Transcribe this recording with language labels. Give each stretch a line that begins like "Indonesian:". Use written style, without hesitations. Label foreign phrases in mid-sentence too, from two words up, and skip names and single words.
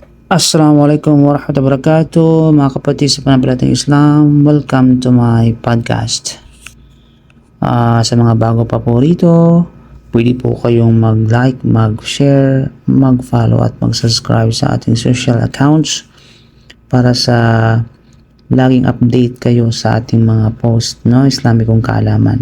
Arabic: السلام عليكم ورحمة الله وبركاته,
Filipino: mga kapatid sa pananampalatayang Islam.
English: Welcome to my podcast.
Filipino: Sa mga bago pa po rito, pwede po kayong mag-like, mag-share, mag-follow at mag-subscribe sa ating
English: social accounts
Filipino: para sa laging update kayo sa ating mga post, no, Islamikong kaalaman.